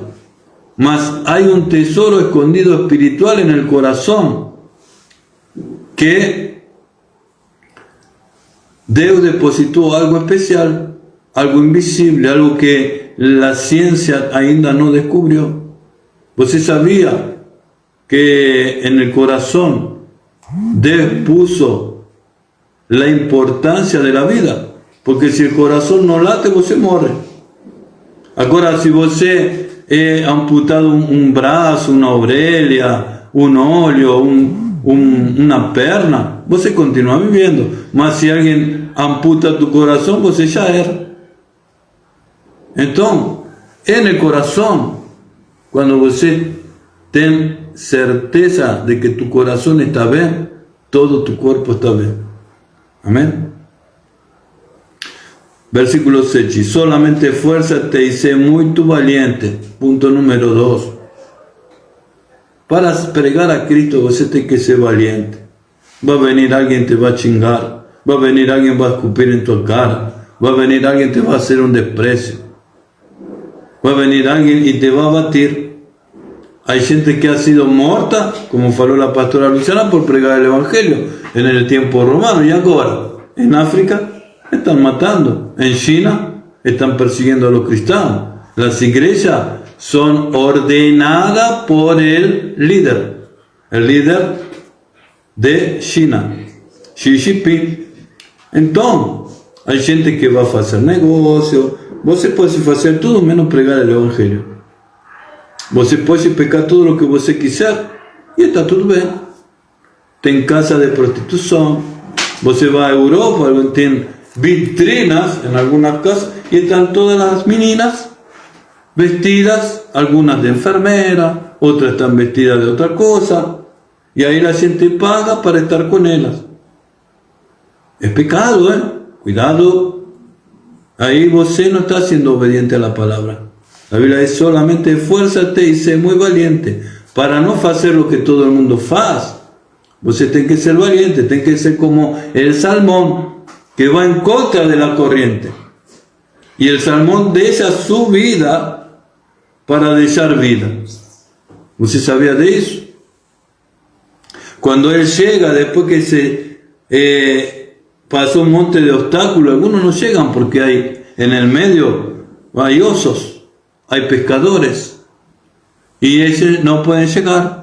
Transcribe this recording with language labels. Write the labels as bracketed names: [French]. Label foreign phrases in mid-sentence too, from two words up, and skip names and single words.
[Spanish] Mas hay un tesoro escondido espiritual en el corazón que Dios depositó algo especial, algo invisible, algo que la ciencia ainda no descubrió. ¿Você sabía que en el corazón Dios puso la importancia de la vida? Porque si el corazón no late, [Portuguese] você morre. [Spanish] Ahora, si você amputado un brazo, una orelha, un olho, una perna, você continúa viviendo. Mas si alguien amputa tu corazón, você ya era. Entonces, en el corazón, cuando você ten certeza de que tu corazón está bien, todo tu cuerpo está bien. Amén. Versículo 6. Solamente esfuérzate y sé muy valiente. Punto número 2. [Portuguese] Para pregar a Cristo, você tem que ser valiente. [Spanish] Va a venir alguien te va a chingar. Va a venir alguien va a escupir en tu cara. Va a venir alguien te va a hacer un desprecio. Va a venir alguien y te va a batir. Hay gente que ha sido muerta, como faló la pastora Luciana, por pregar el Evangelio en el tiempo romano. Y ahora, en África, están matando. En China, están persiguiendo a los cristianos. Las iglesias son ordenadas por el líder de China, Xi Jinping. Entonces, hay gente que va a hacer negocio. [Portuguese] Você pode fazer tudo menos pregar o Evangelho. Você pode pecar tudo o que você quiser e está tudo bem. Tem casa de prostituição. Você vai à Europa, tem vitrinas em algumas casas e estão todas as meninas vestidas, [Spanish] algunas de enfermera, otras están vestidas de otra cosa, y ahí la gente paga para estar con ellas. Es pecado, cuidado. Ahí você no está siendo obediente a la palabra. La Biblia dice solamente esfuérzate y sé muy valiente para no hacer lo que todo el mundo hace. [Portuguese] Você tem que ser valiente, tem que ser como [Spanish] el salmón que va en contra de la corriente. Y el salmón deja su vida para dejar vida. ¿Você sabía de eso? Cuando él llega, después que se pasó un monte de obstáculos, algunos no llegan porque hay en el medio hay osos, hay pescadores, y ellos no pueden llegar.